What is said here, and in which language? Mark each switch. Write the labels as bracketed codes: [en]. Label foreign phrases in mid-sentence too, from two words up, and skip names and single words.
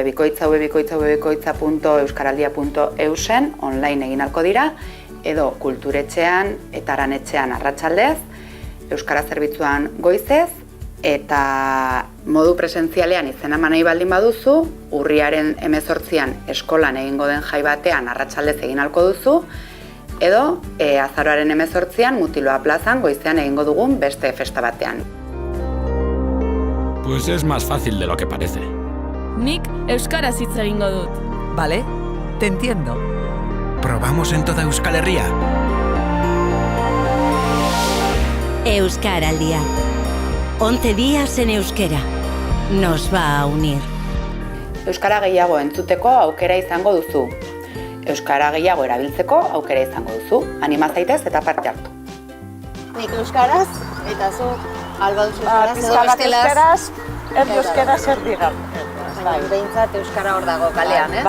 [eu] www.euskaraldia.eusen online egin alko dira, edo kulturetxean eta aranetxean arratsaldez, euskara zerbitzuan goizez, eta modu presentzialean izena eman nahi baldin baduzu, urriaren 18an eskolan egingo den jai batean arratsaldez egin alko duzu, edo azaroaren 18an Mutiloa plazan goizean egingo dugun beste festa batean. [es] Pues es más fácil de lo que parece. [eu] Nik euskaraz hitz egingo dut. [es] Vale, te entiendo. ¿Probamos en toda Euskal Herria? Euskaraldia. 11 días en euskera. Nos va a unir. [eu] Euskara gehiago entzuteko aukera izango duzu. Euskara gehiago erabiltzeko aukera izango duzu. Anima zaitez eta parte hartu. Nik euskaraz, eta zu alba duzu euskaraz, edo bestelaz. Euskaraz erdigan. Behintzat euskara hor dago kalean, ez?